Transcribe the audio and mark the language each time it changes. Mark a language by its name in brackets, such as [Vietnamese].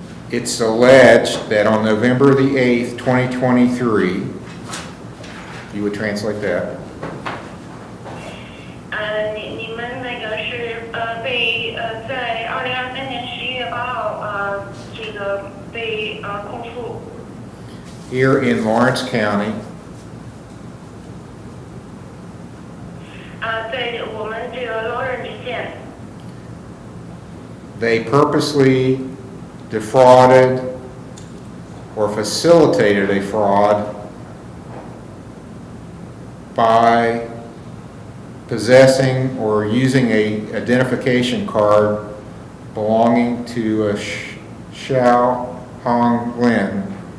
[English] It's alleged that on November the 8th, 2023, you would translate that? [Chinese] 你们那个是被在2023年11月8号这个被控诉。 [English] Here in Lawrence County, [Chinese] 在我们这个Lawrence县。 [English] they purposely defrauded or facilitated a fraud by possessing or using a identification card belonging to a Xiao Hong Lin.